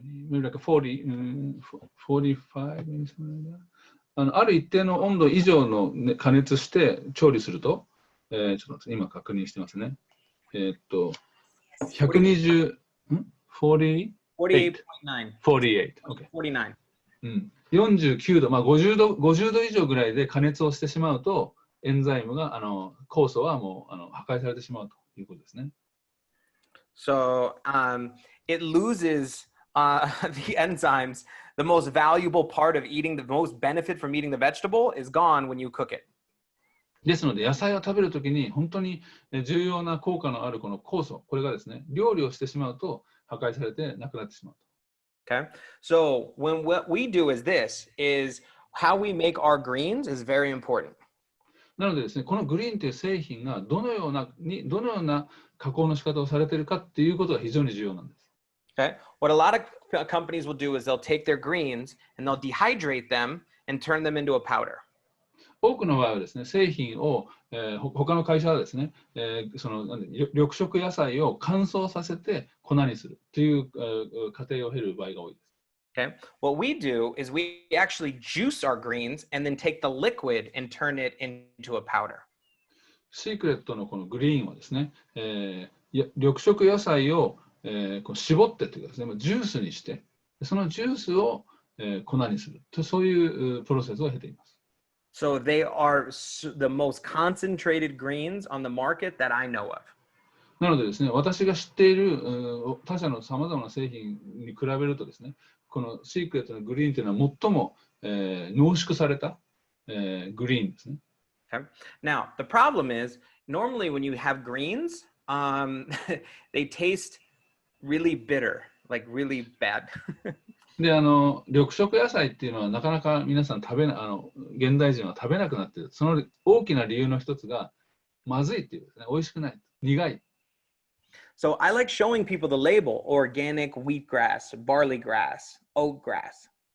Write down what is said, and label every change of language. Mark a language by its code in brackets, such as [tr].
[en] maybe like 40, 45, maybe something like that. [ja] ある一定の温度以上の、加熱して調理すると、ちょっと待って今確認してますね。 120、48? 48.9. [en] 48. Okay. 49. [ja] 49度、50度以上ぐらいで加熱をしてしまうと、エンザイムが、酵素はもう破壊されてしまうということですね。 [en] So it loses the enzymes. The most valuable part of eating, the most benefit from eating the vegetable is gone when you cook it. [ja] ですので、野菜を食べるときに本当に重要な効果のあるこの酵素、これがですね、料理をしてしまうと破壊されてなくなってしまう。 [en] Okay. So what we do is how we make our greens is very important. [ja] なのでですね、このグリーンという製品がどのような加工の仕方をされているかっていうことが非常に重要なんです。 [en] Okay. What a lot of companies will do is they'll take their greens and they'll dehydrate them and turn them into a powder. [ja] 多くの場合はですね、製品を、他の会社はですね、緑色野菜を乾燥させて粉にするという、過程を経る場合が多いです。 [en] Okay. What we do is we actually juice our greens and then take the liquid and turn it into a powder. [ja] シークレットのこのグリーンはですね、緑色野菜を、こう絞ってというかですね、ジュースにして、そのジュースを、粉にすると、そういうプロセスを経ています。 [en] So they are the most concentrated greens on the market that I know of. [ja] なのでですね、私が知っている他社のさまざまな製品に比べるとですね、このシークレットのグリーンというのは最も、濃縮された、グリーンですね。 [en] Okay. Now, the problem is normally when you have greens, they taste really bitter, like really bad. [ja] で、緑色野菜っていうのはなかなか皆さん現代人は食べなくなっている。その大きな理由の一つが、まずいっていうですね、美味しくない、苦い。 [en] So I like showing people the label: organic wheatgrass, barley grass, oat grass.